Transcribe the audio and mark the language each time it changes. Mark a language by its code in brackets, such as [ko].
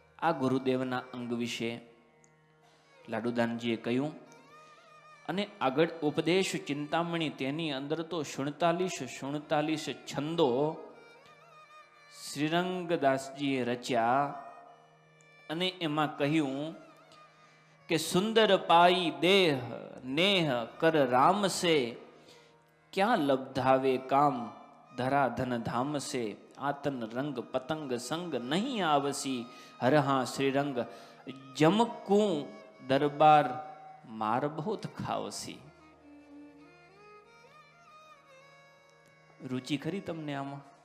[gu] आ गुरुदेवना अंग विषे લાડુદાનજીએ કહ્યું। અને આગળ ઉપદેશ ચિંતામણી, તેની અંદર તો 47 છંદો શ્રીરંગદાસજીએ રચ્યા। અને એમાં કહ્યું કે [hi] સુંદર પાઈ દેહ નેહ કર રામ से, क्या लब्धावे काम धरा धन धाम से। आतन रंग पतंग संग नहीं आवसी, हर हाँ श्रीरंग जमकू दरबार मार बहुत खावसी। [gu] रुचि खरी तमने आमा?